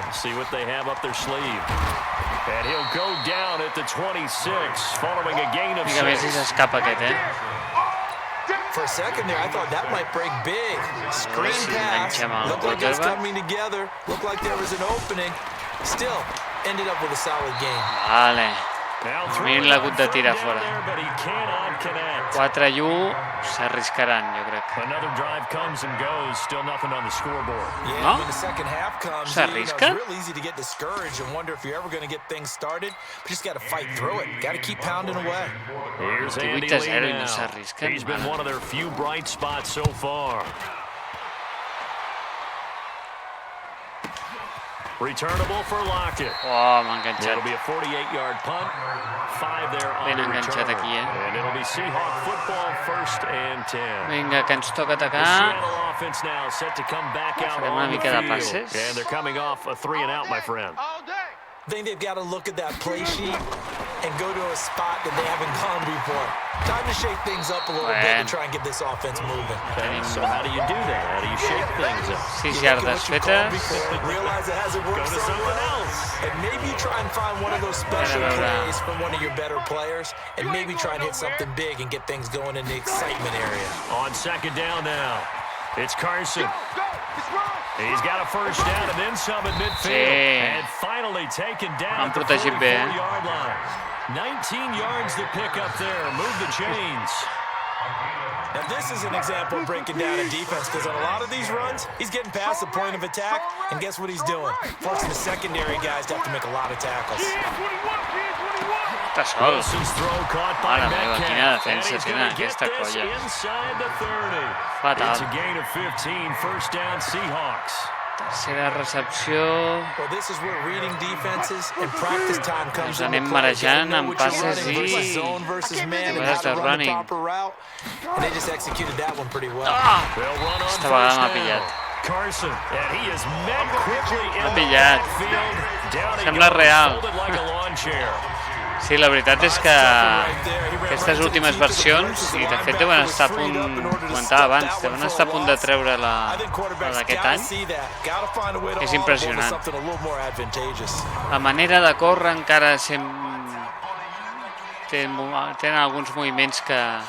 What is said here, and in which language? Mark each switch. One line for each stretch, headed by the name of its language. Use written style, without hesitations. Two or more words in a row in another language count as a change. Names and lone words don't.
English: See what they have up their sleeve. And he'll go down at the 26 following a gain of 6. For a second there, I thought that might break big. Screen pass. Looked like it was coming together. Looked like there was an opening. Still, ended up with a solid game.
Catalan: Vale. Miren l'ha hagut de tirar fora. 4-1, s'arriscaran, jo crec. No? S'arrisca?
English: Here's
Catalan: 8-0 i no s'arrisquen.
English: He's been one of their few bright spots so far. Returnable for Lockett.
Catalan: Oh, m'ha enganxat.
English: It'll be a 48-yard punt. 5 there on
Catalan: Ben
English: the
Catalan: enganxat
English: return.
Catalan: aquí,
English: And it'll be Seahawk football, 1st and 10.
Catalan: Vinga, que ens toca
English: The
Catalan: atacar.
English: Seattle offense now set to come back out
Catalan: Farem una
English: on the
Catalan: mica de
English: field.
Catalan: passes.
English: And they're coming off a 3-and-out, my friend. All day. I think they've got to look at that play sheet and go to a spot that they haven't gone before. Time to shake things up a little bit and try and get this offense moving. So how do you do that? How do you shake things up?
Catalan: 6 yardes fetes.
English: Realize it hasn't worked Go to so something well. else. And maybe try and find one of those special plays from one of your better players, and maybe try and hit something big and get things going in the excitement area. On 2nd down now, it's Carson. Go. It's wrong. He's got a first down and then some at midfield.
Catalan: Sí.
English: And finally taken down
Catalan: Han
English: at the
Catalan: protegit bé.
English: 44-yard line. 19 yards to pick up there. Move the chains. Now this is an example of breaking down a defense, because on a lot of these runs, he's getting past the point of attack, and guess what he's doing? Forcing the secondary guys to have to make a lot of tackles.
Catalan: Està sol.
English: Wilson's throw caught by
Catalan: Mare meva, quina
English: Metcalf.
Catalan: defensa
English: And he's
Catalan: tenen
English: gonna get
Catalan: aquesta
English: this
Catalan: colla.
English: inside the 30.
Catalan: Fatal.
English: It's a gain of 15. First down, Seahawks.
Catalan: Tercera recepció.
English: Well, this is where reading defenses and practice time comes
Catalan: Ens
English: into
Catalan: anem
English: play.
Catalan: marejant
English: Know
Catalan: amb
English: what you're
Catalan: passes
English: running versus
Catalan: i...
English: zone versus man and
Catalan: Jugadas
English: how to
Catalan: de
English: run the
Catalan: running.
English: proper route. And they just executed that one pretty well. They'll run on
Catalan: Esta vegada
English: first
Catalan: m'ha
English: down.
Catalan: pillat.
English: Carson, and he is met quickly in
Catalan: M'ha
English: the
Catalan: pillat.
English: backfield. Down he
Catalan: Sembla
English: goes,
Catalan: real.
English: folded like a lawn chair.
Catalan: Sí, la veritat és que aquestes últimes versions, i de fet deuen estar a punt, comentava abans, deuen estar a punt de treure la d'aquest any. És impressionant. La manera de córrer encara tenen alguns moviments que...